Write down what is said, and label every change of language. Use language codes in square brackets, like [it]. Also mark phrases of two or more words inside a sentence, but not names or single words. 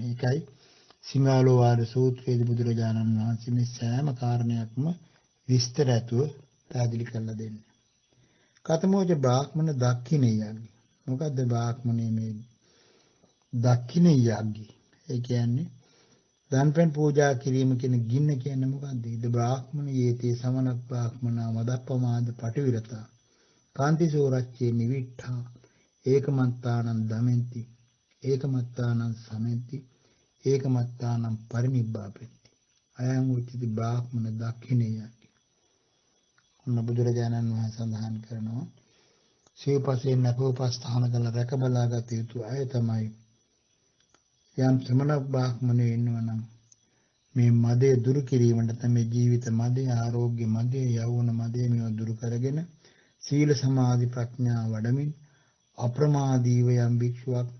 [si] ඒකයි සිංහාලෝවාද සූත්‍රයේදී බුදුරජාණන් වහන්සේ මේ සෑම කාරණයක්ම විස්තර ඇතුව පැහැදිලි කරලා දෙන්නේ. [pi] කතමෝච බ්‍රාහ්මණ දක්ඛිනේයග්ගි. [si] මොකද්ද බ්‍රාහ්මණේ මේ දක්ඛිනේයග්ගි? ඒ කියන්නේ දන්පැන් පූජා කිරීම කියන ගින්න කියන්නේ මොකද්ද? [pi] ඉද බ්‍රාහ්මණ යේතේ සමන බ්‍රාහ්මනා මදප්පමාද පටිවිරතා කාන්ති සෝරච්චේ නිවිට්ඨා ඒකමත්තානං දමෙන්ති ඒකමත්තානං සමෙන්ති ඒකමත්තානං පරිනිබ්බාපෙන්ති අයං උච්චති බ්‍රාහ්මණ දක්ඛිනේයග්ගි. [si] ඔන්න බුදුරජාණන් වහන්සේ සඳහන් කරනවා සිව්පසයෙන් නැපෝපස්ථාන කළ රැක බලාගත යුතු අය තමයි යම් ශ්‍රමණ බ්‍රාහ්මණයෝ ඉන්නවනම් මේ මදේ දුරු කිරීමට තමයි ජීවිත මදේ, ආරෝග්‍ය මදේ, යෞවන මදේ මේවා දුරු කරගෙන සීල සමාධි ප්‍රඥා වඩමින් අප්‍රමාදීව යම් භික්ෂුවක්